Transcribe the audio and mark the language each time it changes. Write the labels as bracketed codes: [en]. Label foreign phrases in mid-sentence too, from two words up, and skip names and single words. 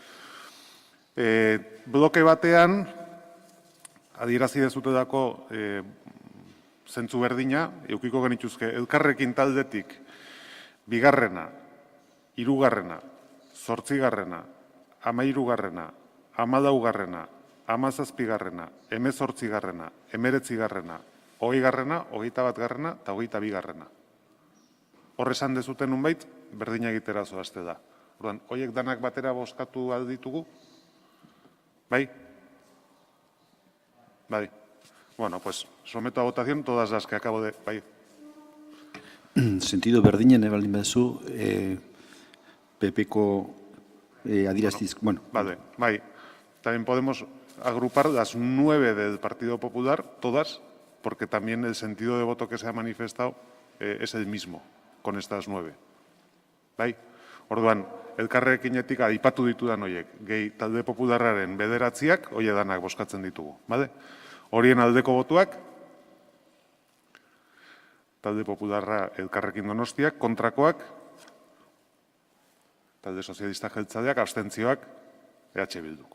[eu] bloke batean adierazi dezutedako zentzu berdina, eukiko genituzke Elkarrekin taldetik bigarrena, hirugarrena, 8garrena, 13garrena, 14garrena, 17garrena, 18garrena, 19garrena, 20garrena, 21garrena eta 22garrena. Hor esan dezuten nunbait, berdina egitera zoazte da. Orduan, horiek danak batera bozkatu alditugu? Bai? Bai. [es] Bueno, pues someto a votación todas las que acabo de... [eu] Bai. Sentido berdinen baldin baduzu, PP-ko adieraztiz... Bueno. Vale, bai. [es] También podemos agrupar las 9 del Partido Popular, todas, porque también el sentido de voto que se ha manifestado es el mismo con estas 9. [eu] Bai? Orduan, Elkarrekinetik aipatu ditudan horiek, gehi talde popularraren 9, horiek danak bozkatzen ditugu. Bale? Horien aldeko botuak, talde popularra Elkarrekin Donostiak, kontrakoak, talde sozialista jeltzaleak, abstentzioak, EH Bilduk.